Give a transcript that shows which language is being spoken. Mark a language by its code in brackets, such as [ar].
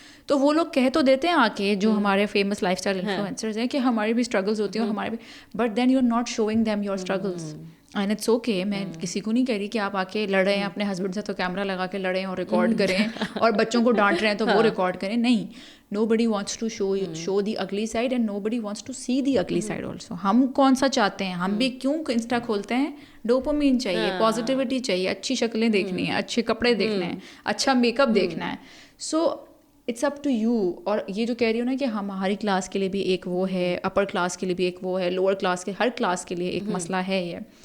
[ur] تو وہ لوگ کہہ تو دیتے ہیں آ کے جو ہمارے فیمس لائف اسٹائل انفلوئنسرز ہیں کہ ہماری بھی اسٹرگلز ہوتی ہیں اور ہمارے بھی, but then you are not شوئنگ them your struggles. And it's okay, میں کسی کو نہیں کہہ رہی کہ آپ آ کے لڑیں اپنے ہسبینڈ سے تو کیمرہ لگا کے لڑیں اور ریکارڈ کریں اور بچوں کو ڈانٹ رہے ہیں تو وہ ریکارڈ کریں, نہیں. [en] Nobody wants to show the ugly side and nobody wants to see the ugly side also. [ur] ہم کون سا چاہتے ہیں, ہم بھی کیوں انسٹا کھولتے ہیں, ڈوپامین چاہیے, پازیٹیوٹی چاہیے, اچھی شکلیں دیکھنی ہیں, اچھے کپڑے دیکھنے ہیں, اچھا میک اپ دیکھنا ہے. So it's up to you. اور یہ جو کہہ رہی ہوں نا کہ ہماری کلاس کے لیے بھی ایک وہ ہے, اپر کلاس کے لیے بھی ایک وہ ہے, لوور کلاس کے, ہر کلاس کے لیے ایک مسئلہ ہے یہ.